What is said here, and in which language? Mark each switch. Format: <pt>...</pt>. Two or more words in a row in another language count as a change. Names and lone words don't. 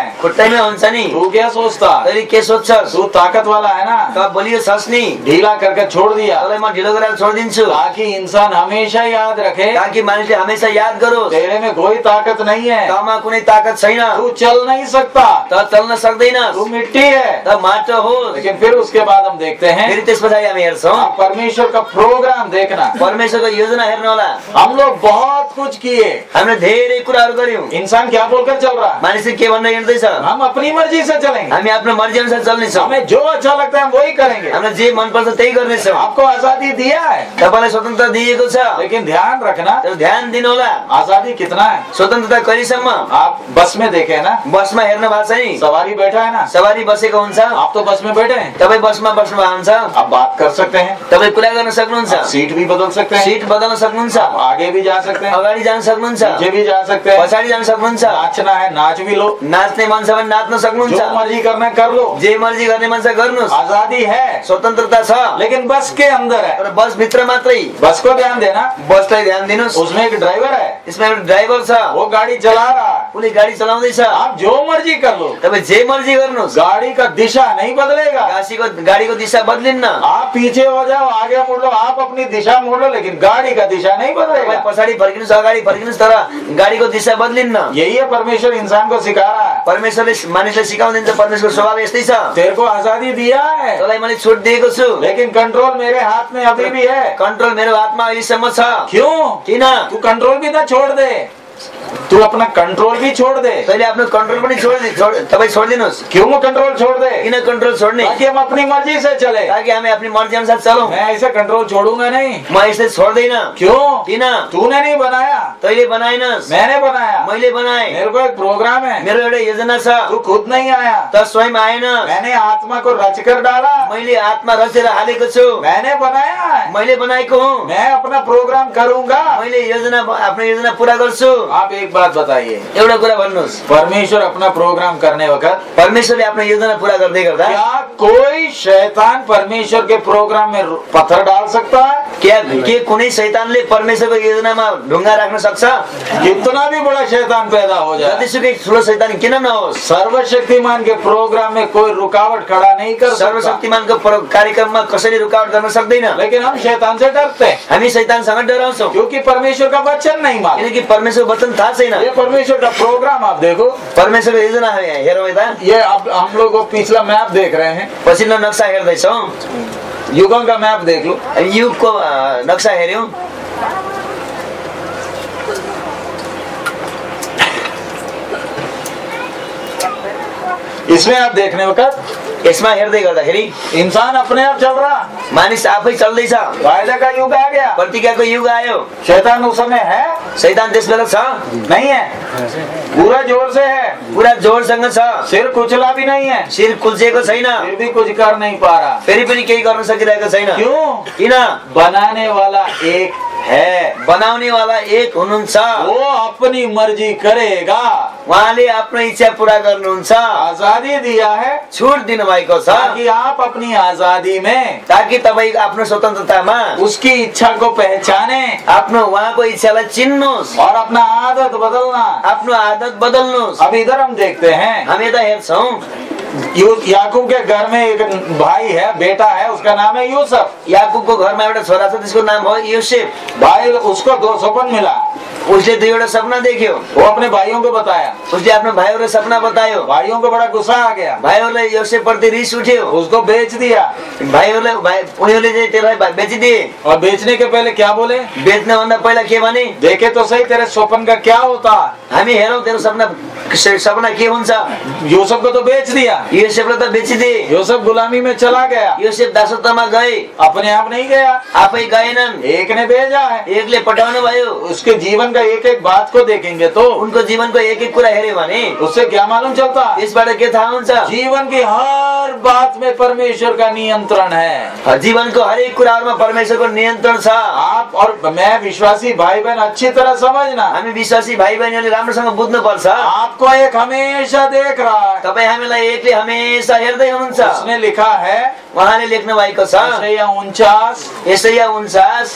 <ne>खुट्टैमा हुन्छ नि।</ne> <hi>तू क्या सोचता?</hi> <ne>तैले के सोच्छस्?</ne> <hi>तू ताकत वाला है ना,</hi> <ne>त बलियो छस् नि।</ne> <hi>ढीला करके छोड़ दिया</hi> <ne>तँलाई म ढिलो गरेर छोडिदिन्छु</ne> <hi>ताकि इंसान हमेशा याद रखे</hi> <ne>ताकि मानिसले हमेशा याद गरोस्</ne> <hi>तेरे में कोई ताकत नहीं है,</hi> <ne>तँमा कुनै ताकत छैन,</ne> <hi>तू चल नहीं सकता,</hi> <ne>त चल्न सक्दैनस्,</ne> <hi>तू मिट्टी है।</hi> <ne>त माटो हो।</ne> <hi>लेकिन फिर उसके बाद हम देखते हैं,</hi> <ne>फेरि त्यस पछाडि हामी हेर्छौँ</ne> <hi>आप परमेश्वर का प्रोग्राम देखना।</hi> <ne>परमेश्वरको योजना हेर्नु होला।</ne> <hi>हम लोग बहुत कुछ किए,</hi> <ne>हामीले धेरै कुराहरू गर्यौं।</ne> <hi>इंसान क्या बोलकर चल रहा है?</hi> <ne>मानिसले के भन्दै हिँड्दैछ?</ne> <hi>हम अपनी मर्जी से चलेंगे,</hi> <ne>हामी आफ्नो मर्जी अनुसार चल्नेछौँ।</ne> <hi>हमें जो अच्छा लगता है हम वही करेंगे।</hi> <ne>हामीलाई जे मन पर्छ त्यही गर्नेछौँ।</ne> <hi>आपको आजादी दिया है,</hi> <ne>तपाईलाई स्वतन्त्रता दिएको छ,</ne> <hi>लेकिन ध्यान रखना</hi> <ne>तर ध्यान दिनु होला।</ne> <hi>आजादी कितना है?</hi> <ne>स्वतन्त्रता कहिलेसम्म?</ne> <hi>आप बस में देखे ना,</hi> <ne>बसमा हेर्नु भएको छ नि,</ne> <hi>सवारी बैठा है ना,</hi> <ne>सवारी बसेको हुन्छ।</ne> <hi>आप तो बस में बैठे हैं,</hi> <ne>तपाई बसमा बस्नु भएको हुन्छ,</ne> <hi>आप बात कर सकते हैं,</hi> <ne>तपाई कुरा गर्न सक्नुहुन्छ।</ne> <hi>सीट भी बदल सकते हैं,</hi> <ne>सीट बदल्न सक्नुहुन्छ,</ne> <hi>आप आगे भी जा सकते हैं,</hi> <ne>अगाडि जान सक्नुहुन्छ,</ne> <hi>पीछे भी जा सकते हैं,</hi> <ne>पछाडि जान सक्नुहुन्छ,</ne> <hi>नाचना है नाच भी लो,</hi> <ne>नाच्ने मन छ भने नाच्न सक्नुहुन्छ,</ne> <hi>जो मर्जी करना है कर लो,</hi> <ne>जे मर्जी गर्ने मन छ गर्नुस्,</ne> <hi>आजादी है,</hi> <ne>स्वतन्त्रता छ,</ne> <hi>लेकिन बस के अंदर है।</hi> <ne>तर बस भित्र मात्रै।</ne> <hi>बस को ध्यान देना,</hi> <ne>बसलाई ध्यान दिनुस्,</ne> <hi>उसमें एक ड्राइवर है,</hi> <ne>यसमा एउटा ड्राइभर छ,</ne> <hi>वो गाड़ी चला रहा है,</hi> <ne>उनी गाडी चलाउँदैछ,</ne> <hi>आप जो मर्जी कर लो,</hi> <ne>तपाईँ जे मर्जी गर्नुस्,</ne> <hi>गाड़ी का दिशा नहीं बदलेगा।</hi> <ne>गाडीको दिशा बदलिन्न।</ne> <hi>आप पीछे हो जाओ आगे मुड़ लो, आप अपनी दिशा मोड़ लो, लेकिन गाड़ी का दिशा नहीं बदलेगा।</hi> <ne>तपाईँ पछाडि फर्किनुस्, अगाडि फर्किनुस्, तर गाडीको दिशा बदलिन्न।</ne> <hi>यही है परमेश्वर इंसान को सिखा रहा है।</hi> <ne>परमेश्वरले मानिसलाई सिकाउँदिन्छ, परमेश्वरको स्वभाव यस्तै छ।</ne> <hi>तेरे को आजादी दिया है,</hi> <ne>तँलाई मैले छुट दिएको छु,</ne> <hi>लेकिन कंट्रोल मेरे हाथ में अभी भी है।</hi> <ne>कन्ट्रोल मेरो हातमा अहिलेसम्म छ।</ne> <hi>क्यों?</hi> <ne>किन?</ne> <hi>तू कंट्रोल भी ना छोड़ दे, तू अपना कंट्रोल भी छोड़ दे।</hi> <ne>तैँले आफ्नो कन्ट्रोल पनि तपाईँ छोडिदिनुहोस्।</ne> <hi>क्यों कंट्रोल छोड़ दे?</hi> <ne>किन कन्ट्रोल छोड्ने?</ne> <hi>ताकि हम अपनी मर्जी से चले,</hi> <ne>ताकि हामी आफ्नो मर्जी अनुसार चलौँ।</ne> <hi>मैं ऐसे कंट्रोल छोड़ूंगा नहीं।</hi> <ne>म यसले छोड्दैन।</ne> <hi>क्यों?</hi> <ne>किन?</ne> <hi>तूने नहीं बनाया,</hi> <ne>तैँले बनाइनस्,</ne> <hi>मैंने बनाया।</hi> <ne>मैले बनाएँ।</ne> <hi>मेरे को एक प्रोग्राम है,</hi> <ne>मेरो एउटा योजना छ।</ne> <hi>तू खुद नहीं आया,</hi> <ne>त स्वयं आएन,</ne> <hi>मैंने आत्मा को रच कर डाला,</hi> <ne>मैले आत्मा रचेर हालेको छु,</ne> <hi>मैंने बनाया है,</hi> <ne>मैले बनाएको हुँ।</ne> <hi>मैं अपना प्रोग्राम करूंगा।</hi> <ne>मैले आफ्नो योजना पूरा गर्छु।</ne> <hi>आप एक बात बताइए,</hi> <ne>एउटा कुरा भन्नुहोस्,</ne> <hi>परमेश्वर अपना प्रोग्राम करने वक्त</hi> <ne>परमेश्वरले आफ्नो योजना पूरा गर्दै गर्दा</ne> <hi>क्या कोई शैतान परमेश्वर के प्रोग्राम में पत्थर डाल सकता है?</hi> <ne>के कुनै शैतानले परमेश्वरको योजनामा ढुङ्गा राख्न सक्छ?</ne> <hi>कितना भी बड़ा शैतान पैदा हो जाए,</hi> <ne>जतिसुकै ठुलो शैतान किन नहोस्,</ne> <hi>सर्वशक्तिमान के प्रोग्राम में कोई रुकावट खड़ा नहीं कर सकता।</hi> <ne>सर्वशक्तिमानको कार्यक्रममा कसैले रुकावट गर्न सक्दैन।</ne> <hi>लेकिन हम शैतान से डरते हैं,</hi> <ne>हामी शैतानसँग डराउँछौँ,</ne> <hi>क्योंकि परमेश्वर का वचन नहीं मालूम।</hi> <ne>किनकि परमेश्वरको वचन थाहा छैन।</ne> <hi>ये परमेश्वर का प्रोग्राम आप देखो,</hi> <ne>परमेश्वरको योजना हेरौँ यता।</ne> <hi>ये अब हम लोग वो पिछला मैप देख रहे हैं,</hi> <ne>पछिल्लो नक्सा हेर्दैछौँ,</ne> <hi>युगों का मैप देख लो।</hi> <ne>युगको नक्सा हेर्यौँ,</ne> <hi>इसमें आप देखने वक्त</hi> <ne>यसमा हेर्दै गर्दाखेरि</ne> <hi>इंसान अपने आप चल रहा,</hi> <ne>मानिस आफै चल्दैछ।</ne> <hi>वायदा का युग आ गया,</hi> <ne>प्रतिज्ञाको युग आयो।</ne> <hi>शैतान उस समय है</hi> <ne>शैतान त्यस बेला छ,</ne> <hi>नहीं है, पूरा जोर से है,</hi> <ne>पुरा जोरसँग छ,</ne> <hi>सिर कुचला भी नहीं है,</hi> <ne>शिर कुल्चेको छैन,</ne> <hi>फिर भी कुछ कर नहीं पा रहा।</hi> <ne>फेरि पनि केही गर्न सकिरहेको छैन।</ne> <hi>क्यों?</hi> <ne>किन?</ne> <hi>बनाने वाला एक है,</hi> <ne>बनाउने वाला एक हुनुहुन्छ,</ne> <hi>वो अपनी मर्जी करेगा,</hi> <ne>उहाँले आफ्नो इच्छा पूरा गर्नुहुन्छ।</ne> <hi>आजादी दिया है</hi> <ne>छुट दिनु भएको छ</ne> <hi>ताकि आप अपनी आजादी में</hi> <ne>ताकि तपाईँ आफ्नो स्वतन्त्रतामा</ne> <hi>उसकी इच्छा को पहचाने</hi> <ne>आफ्नो उहाँको इच्छालाई चिन्नुहोस्,</ne> <hi>और अपना आदत बदलना।</hi> <ne>आफ्नो आदत बदल्नुहोस्।</ne> <hi>अब इधर हम देखते हैं,</hi> <ne>हामी यता हेर्छौँ,</ne> <hi>याकूब के घर में एक भाई है, बेटा है, उसका नाम है यूसुफ।</hi> <ne>याकुबको घरमा एउटा छोरा छ, त्यसको नाम हो योसेफ।</ne> <hi>भाई उसको 2 सपन मिला,</hi> <ne>उसले 2वटा सपना देख्यो,</ne> <hi>वो अपने भाइयों को बताया,</hi> <ne>उसले आफ्नो भाइहरूलाई सपना बतायो।</ne> <hi>भाइयों को बड़ा गुस्सा आ गया,</hi> <ne>भाइहरूलाई योसेफ प्रति रिस उठ्यो,</ne> <hi>उसको बेच दिया।</hi> <ne>उनीहरूले चाहिँ त्यसलाई बेचिदिए।</ne> <hi>और बेचने के पहले क्या बोले?</hi> <ne>बेच्नभन्दा पहिला के भने,</ne> <hi>देखे तो सही तेरे स्वप्न का क्या होता।</hi> <ne>हामी हेरौँ तेरो सपना के हुन्छ।</ne> <hi>यूसुफ को तो बेच दिया,</hi> <ne>योसेफलाई त बेचिदिए।</ne> <hi>यूसुफ गुलामी में चला गया,</hi> <ne>योसेफ दासत्वमा गए,</ne> <hi>अपने आप नहीं गया,</hi> <ne>आफै गएनन्,</ne> <hi>एक ने भेजा है।</hi> <ne>एकले पठाउनु भयो।</ne> <hi>उसके जीवन का एक एक बात को देखेंगे तो</hi> <ne>उनको जीवनको एक एक कुरा हेर्यो भने</ne> <hi>उससे क्या मालूम चलता?</hi> <ne>यसबाट के थाहा हुन्छ?</ne> <hi>जीवन की हर बात में परमेश्वर का नियंत्रण है।</hi> <ne>जीवनको हरेक कुराहरुमा परमेश्वरको नियन्त्रण छ।</ne> <hi>आप और मैं विश्वासी भाई बहन अच्छी तरह समझना,</hi> <ne>हामी विश्वासी भाइ बहिनीले राम्रोसँग बुझ्नु पर्छ।</ne> <hi>आपको एक हमेशा देख रहा है,</hi> <ne>तपाई हामीलाई एकले हमेशा हेर्दै हुनुहुन्छ।</ne> <hi>उसने लिखा है,</hi> <ne>उहाँले लेख्नु भएको छ यशायाह 49</ne>